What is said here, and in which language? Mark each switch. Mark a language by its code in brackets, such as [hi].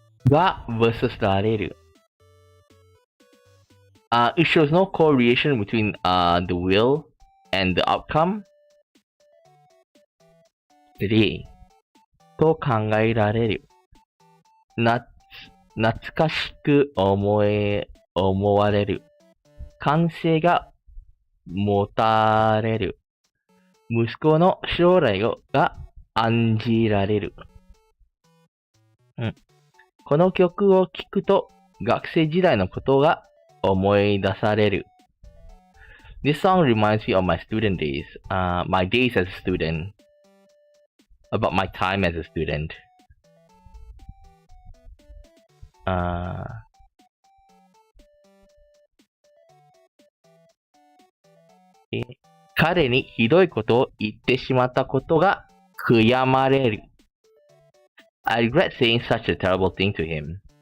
[ja] が versus られる。 [en] It shows no correlation between the will and the outcome. [ja] 3. と考えられる。懐かしく思われる。感性が持たれる。息子の将来が案じられる。この曲を聴くと学生時代のことが思い出される。 [en] This song reminds me of my student days, my days as a student, about my time as a student. [ja] 彼にひどいことを言ってしまったことが悔やまれる。 [en] I regret saying such a terrible thing to him.